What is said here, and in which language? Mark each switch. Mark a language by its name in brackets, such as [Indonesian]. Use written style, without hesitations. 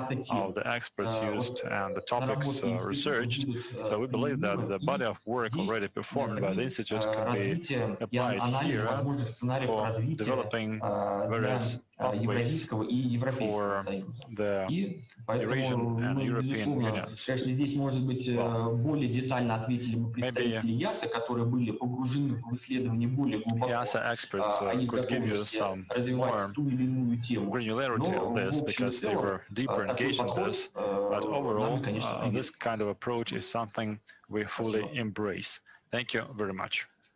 [English] of the experts used and the topics researched, so we believe that the body of work already performed by the Institute can be applied here for developing various pathways for the Eurasian and European unions. [Russian] Здесь, может быть, более детально ответили бы представители IIASA, которые были погружены в исследование более глубоко. [English] Experts could give you some more granularity of this because they were deeper engaged in this, but overall this kind of approach is something we fully embrace. Thank you very much.